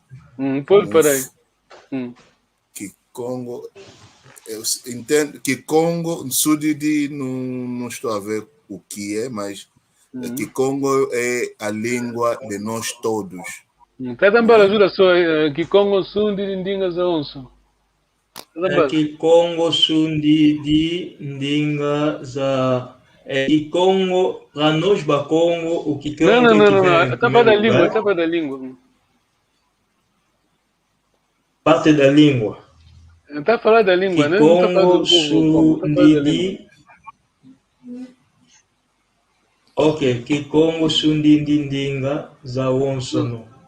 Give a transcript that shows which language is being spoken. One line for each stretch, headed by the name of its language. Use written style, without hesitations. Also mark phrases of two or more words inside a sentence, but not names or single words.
Portuguese: Pode parar aí. Kikongo, eu entendo que Congo, Sudidi, não estou a ver o que é, mas Kikongo é a língua de nós todos. Tá também ajuda só,
Kongo: Kikongo Sudidi Ndinga Zawonsono. Kikongo Sudidi Ndinga Za.
Portuguese: Kikongo, para nós, Bakongo, o que não. Estava da língua. Parte da língua. Está falando da língua, né?
Kongo: Kikongo Sudidi. Ok, Kikongo Sudidi Ndinga Zawonsono.